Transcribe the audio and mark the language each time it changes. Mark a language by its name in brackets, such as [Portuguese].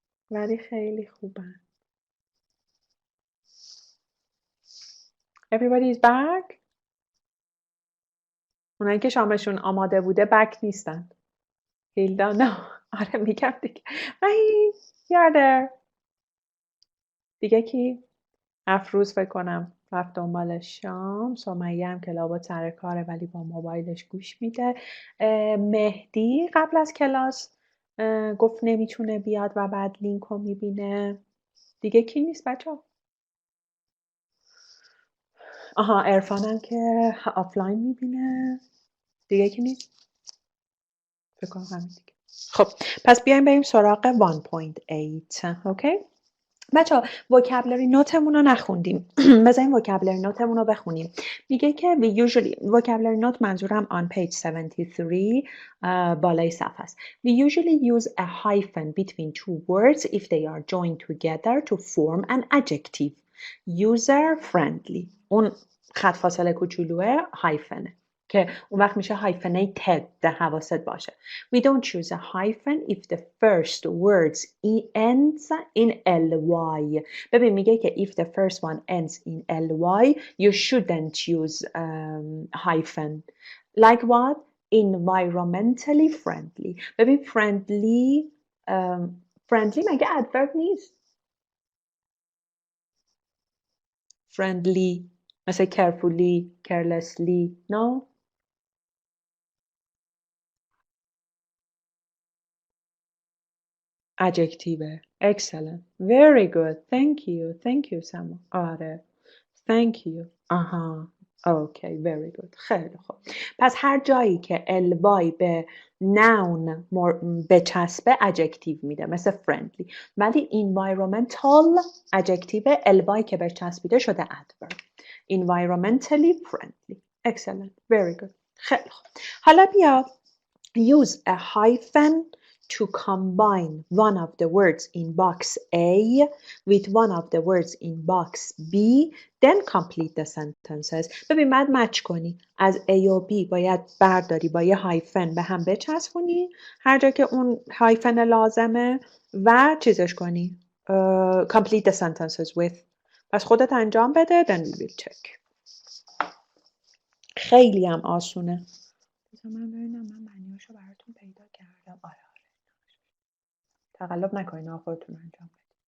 [Persian] ولی خیلی خوبن. [English] Everybody is back. [Persian] اونایی که شامشون آماده بوده بک نیستن. هیلدا نه. آره میگم دیگه. [English] وحید you're there. [Persian] دیگه کی؟ افروز فکر کنم رفت دنبال شام. سمیه هم که لابد سر کاره ولی با موبایلش گوش میده. مهدی قبل از کلاس گفت نمیتونه بیاد و بعد لینک رو میبینه. دیگه کی نیست بچه ها؟ آها عرفانم که آفلاین میبینه. دیگه کی نیست؟ فکر کنم همین دیگه. خب پس بیایم بریم سراغ 1.8. اوکی بچه ها وکابلری نوتمون رو نخوندیم. بذاریم وکابلری نوتمون رو بخونیم. میگه که [English] we usually [Persian] وکابلری نوت منظورم [English] on page 73 [Persian] بالای صفحه است. [English] We usually use a hyphen between two words if they are joined together to form an adjective. User friendly. [Persian] اون خط فاصله کوچولوه هایفنه که اون وقت میشه hyphenated. حواست باشه. [English] We don't choose a hyphen if the first words ends in ly. [Persian] ببین میگه که [English] if the first one ends in ly you shouldn't use hyphen. Like what? Environmentally friendly. [Persian] ببین [English] friendly [Persian] مگه [English] adverb [Persian] نیست؟ [English] friendly [Persian] مثل [English] carefully, carelessly. No? adjective. Excellent. Very good. Thank you. Thank you Sama. [Persian] آره. [English] Thank you. [Persian] آها. [English] Okay. Very good. [Persian] خیلی خوب. پس هر جایی که ly به noun بچسبه adjective میده مثل friendly. ولی environmental adjective ly که بچسبیده شده adverb. [English] Environmentally friendly. Excellent. Very good. [Persian] خیلی خوب. حالا بیا [English] use a hyphen to combine one of the words in box A with one of the words in box B, then complete the sentences. [Persian] ببین بعد مچ کنی. از A و B باید برداری با یه هایفن به هم بچسبونی هر جا که اون هایفن لازمه و چیزش کنی. [English] Complete the sentences with. [Persian] پس خودت انجام بده [English] then we will check. [Persian] خیلی هم آسونه. من ببینم من معنیاشو براتون پیدا کردم. آره تقلب نکنین خودتون انجام بدین.